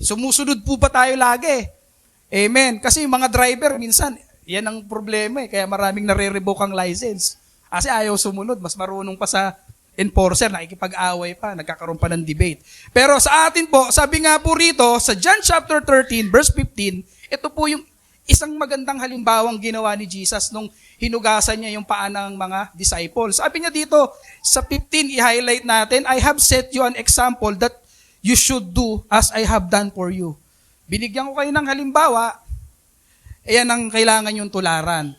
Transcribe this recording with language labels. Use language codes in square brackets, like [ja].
[tl] Sumusunod po pa tayo lagi. Amen. Kasi yung mga driver, minsan, yan ang problema Kaya maraming nare-revoke ang license. Kasi ayaw sumunod. Mas marunong pa sa enforcer, nakikipag-away pa, nagkakaroon pa ng debate. Pero sa atin po, sabi nga po rito, sa John chapter 13, verse 15, ito po yung isang magandang halimbawang ginawa ni Jesus nung hinugasan niya yung paa ng mga disciples. Sabi niya dito, sa 15, i-highlight natin, [en] I have set you an example that you should do as I have done for you. [tl] Binigyan ko kayo ng halimbawa, ayan ang kailangan yung tularan.